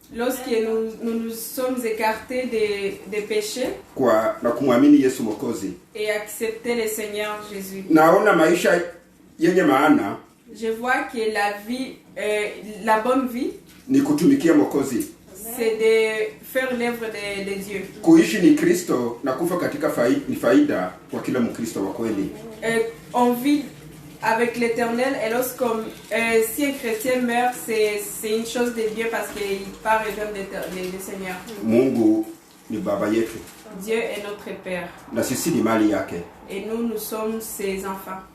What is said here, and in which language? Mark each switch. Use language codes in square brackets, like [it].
[fr] Lorsque nous sommes écartés des péchés [sw] na kumwamini Yesu Mwokozi, [fr] et accepter le Seigneur Jésus. [sw] Naona maisha yenye maana, [fr] je vois que la vie, la bonne vie, [sw] ni kutumikia Mwokozi. [fr] C'est de faire l'œuvre de Dieu. [sw] Kuishi ni Kristo na kufa katika faida kwa kila Mkristo wa kweli. [fr] On vit avec l'Éternel, et lorsqu'on si un chrétien meurt, c'est une chose de Dieu parce qu'il part rejoindre le Seigneur. [sw] Mungu ni baba yetu. [fr] Dieu est notre Père. [sw] Na sisi ni mali yake. [fr] Et nous sommes ses enfants.